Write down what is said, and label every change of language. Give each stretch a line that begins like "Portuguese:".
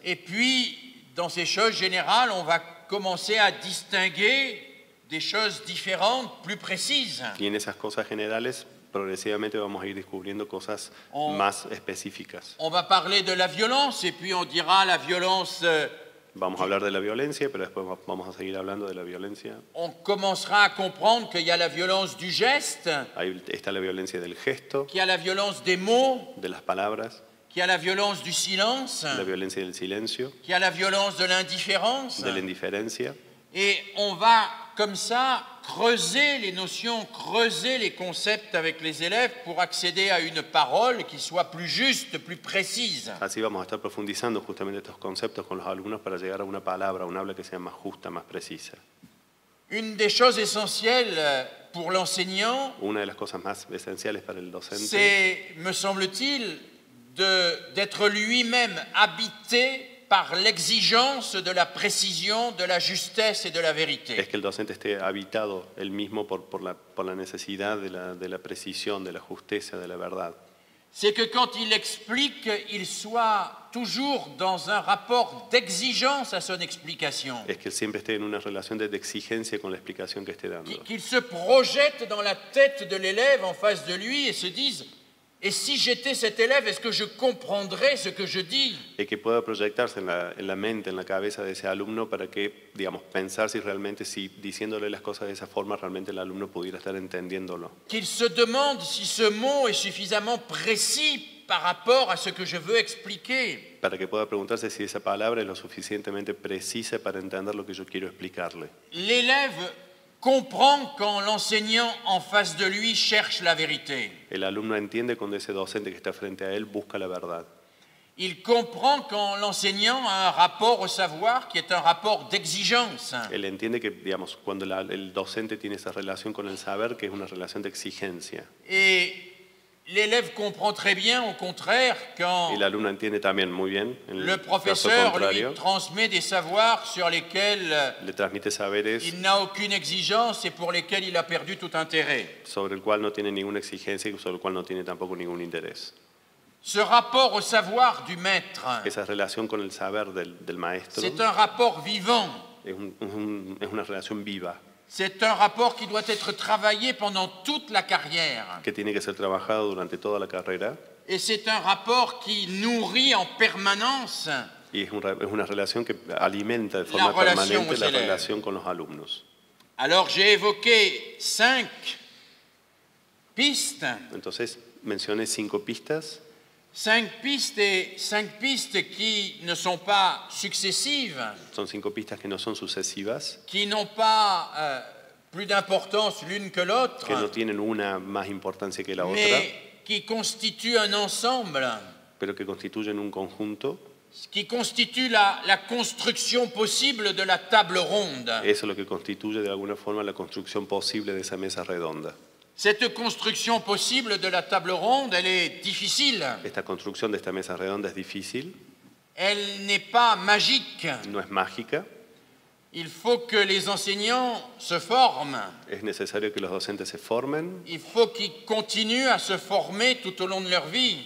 French: Et puis, dans ces choses générales, on va commencer à distinguer des choses différentes, plus précises.
Spanish: y en esas cosas generales progresivamente vamos a ir descubriendo cosas más específicas.
French: On va parler de la violence et puis on dira la violence,
Spanish: Vamos a hablar de la violencia, pero después vamos a seguir hablando de la violencia.
French: on commencera à comprendre qu'il y a la violence du geste,
Spanish: Ahí está la violencia del gesto,
French: qu'il y a la violence des mots,
Spanish: de las palabras,
French: qu'il y a la violence du silence,
Spanish: la violencia del silencio,
French: qu'il y a la violence de l'indifférence.
Spanish: de la indiferencia.
French: Et on va comme ça creuser les notions, creuser les concepts avec les élèves pour accéder à une parole qui soit plus juste, plus précise.
Spanish: Así vamos a estar profundizando justamente estos conceptos con los alumnos para llegar a una palabra, un habla que sea más justa, más precisa.
French: Une des choses essentielles pour l'enseignant,
Spanish: Una de las cosas más esenciales para el docente
French: c'est, me semble-t-il, d'être lui-même habité par l'exigence de la précision, de la justesse et de la
Spanish: es
French: vérité.
Spanish: que el docente esté habitado él mismo por la necesidad de la precisión, de la justeza, de la verdad.
French: C'est que quand il explique, il soit toujours dans un rapport d'exigence à son explication.
Spanish: Es que él siempre esté en una relación de exigencia con la explicación que esté dando.
French: Qu'il se projette dans la tête de l'élève en face de lui et se dise « Et si j'étais cet élève, est-ce que je comprendrais ce que je dis ?»
Spanish: Y que pueda proyectarse en la mente, en la cabeza de ese alumno para que, digamos, pensar si realmente, si diciéndole las cosas de esa forma, realmente el alumno pudiera estar entendiéndolo.
French: Qu'il se demande si ce mot est suffisamment précis par rapport à ce que je veux expliquer.
Spanish: Para que pueda preguntarse si esa palabra es lo suficientemente precisa para entender lo que yo quiero explicarle.
French: L'élève comprend quand l'enseignant en face de lui cherche la vérité.
Spanish: El alumno entiende cuando ese docente que está frente a él busca la verdad.
French: Il comprend quand l'enseignant a un rapport au savoir qui est un rapport d'exigence.
Spanish: Él entiende que, digamos, cuando el docente tiene esa relación con el saber, que es una relación de exigencia.
French: Et l'élève comprend très bien, au contraire, quand
Spanish: Y el alumno entiende también muy bien, en
French: le
Spanish: el caso
French: professeur
Spanish: contrario,
French: lui transmet des savoirs sur lesquels
Spanish: le transmite saberes
French: il n'a aucune exigence et pour lesquels il a perdu tout intérêt.
Spanish: sobre el cual no tiene ninguna exigencia y sobre el cual no tiene tampoco ningún interés.
French: Ce rapport au savoir du maître,
Spanish: Esa relación con el saber del maestro
French: c'est un rapport vivant.
Spanish: es una relación viva
French: C'est un rapport qui doit être travaillé pendant toute la carrière.
Spanish: que tiene que ser trabajado durante toda la carrera
French: Et c'est un rapport qui nourrit en permanence
Spanish: y es una relación que alimenta de forma relación permanente
French: aux
Spanish: la
French: élèves.
Spanish: relación con los alumnos.
French: Alors j'ai évoqué 5 pistes.
Spanish: Entonces mencioné 5 pistas,
French: 5 pistes qui ne sont pas successives,
Spanish: son 5 pistas que no son sucesivas,
French: qui n'ont pas plus d'importance l'une que l'autre,
Spanish: que no tienen una más importancia que la otra,
French: mais qui constituent un ensemble,
Spanish: pero que constituyen un conjunto.
French: qui constitue la construction possible de la table ronde.
Spanish: Eso es lo que constituye de alguna forma la construcción posible de esa mesa redonda.
French: Cette construction possible de la table ronde, elle est difficile,
Spanish: Esta construcción de esta mesa redonda es difícil,
French: elle n'est pas magique.
Spanish: no es mágica,
French: Il faut que les enseignants se forment.
Spanish: es necesario que los docentes se formen,
French: Il faut qu'ils continuent à se former tout au long de leur vie.